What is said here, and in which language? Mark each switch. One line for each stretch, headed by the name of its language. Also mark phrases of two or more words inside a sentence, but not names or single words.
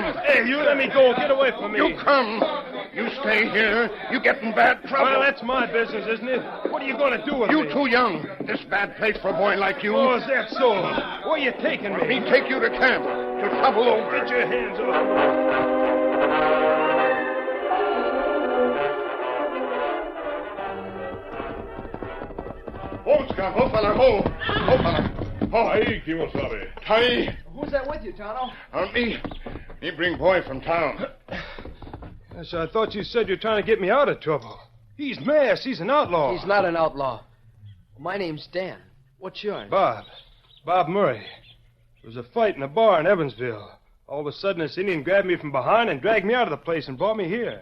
English: Hey, you let me go. Get away from me. You come. You stay here. You get in bad trouble. Well, that's my business, isn't it? What are you going to do with me? You too young. This bad place for a boy like you. Oh, is that so? Where are you taking me? Me take you to camp. To trouble over. Get your hands off. Ho, Scott. Ho, fella. Ho. Ho, fella. Ho. Aye, Kimosabe. Tie. Who's that with you, Tonto? Me bring boy from town. Yes, I thought you said you're trying to get me out of trouble. He's masked. He's an outlaw. He's not an outlaw. My name's Dan. What's yours? Bob Murray. There was a fight in a bar in Evansville. All of a sudden, this Indian grabbed me from behind and dragged me out of the place and brought me here.